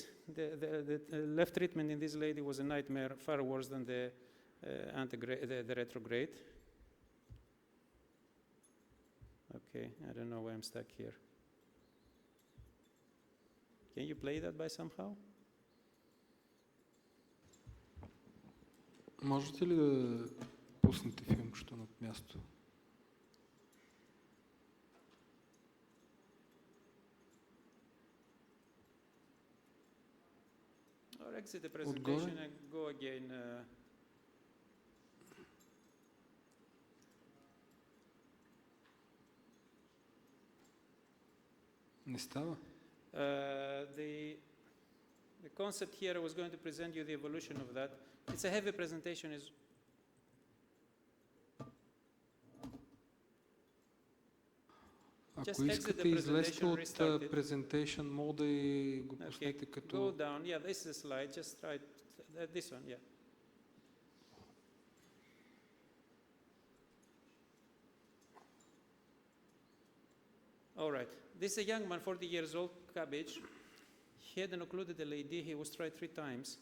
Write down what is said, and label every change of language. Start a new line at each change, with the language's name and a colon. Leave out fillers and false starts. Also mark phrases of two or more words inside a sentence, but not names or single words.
English: The left treatment in this lady was a nightmare, far worse than the retrograde. Okay, I don't know why I'm stuck here. Can you play that by somehow?
Bulgarian: Можете ли да Пуснете филмчето над място.
English: Or exit the presentation and go again.
Bulgarian: Не става.
English: The concept here, I was going to present you the evolution of that. It's a heavy presentation.
Bulgarian: Ако искате, излезте от presentation мода и го пуснете като...
English: Go down. Yeah, this is a slide. Just try this one. Yeah. All right. This is a young man, 40 years old, cabbage. He had an occluded LAD. He was tried 3 times.